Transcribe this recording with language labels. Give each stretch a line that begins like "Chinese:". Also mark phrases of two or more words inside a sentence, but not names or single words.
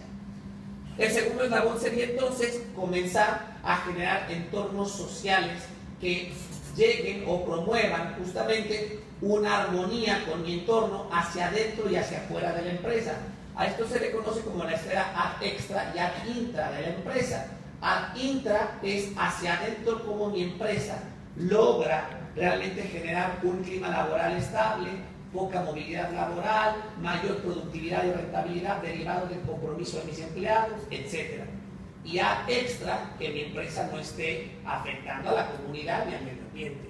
Spanish: El segundo eslabón sería entonces comenzar a generar entornos sociales que lleguen o promuevan justamente una armonía con mi entorno hacia adentro y hacia afuera de la empresa. A esto se le conoce como la esfera
Latin: ad extra
Spanish: y
Latin: ad intra
Spanish: de la empresa.
Latin: Ad intra
Spanish: es hacia adentro, como mi empresa logra realmente generar un clima laboral estable, poca movilidad laboral, mayor productividad y rentabilidad derivado del compromiso de mis empleados, etc. Y
Latin: ad extra,
Spanish: que mi empresa no esté afectando a la comunidad ni al medio ambiente.